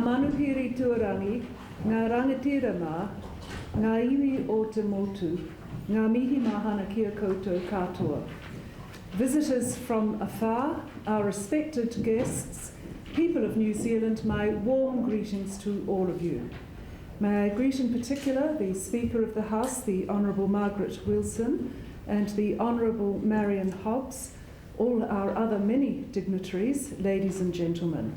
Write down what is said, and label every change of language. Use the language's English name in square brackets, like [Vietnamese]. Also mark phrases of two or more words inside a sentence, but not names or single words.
[Māori] Manaupiri Tuarangi, ngā rangatira mā, ngā iwi o te motu, ngā mihi mahana kia koutou katoa. [English] Visitors from afar, our respected guests, people of New Zealand, my warm greetings to all of you. May I greet in particular the Speaker of the House, the Honourable Margaret Wilson, and the Honourable Marion Hobbs, all our other many dignitaries, ladies and gentlemen.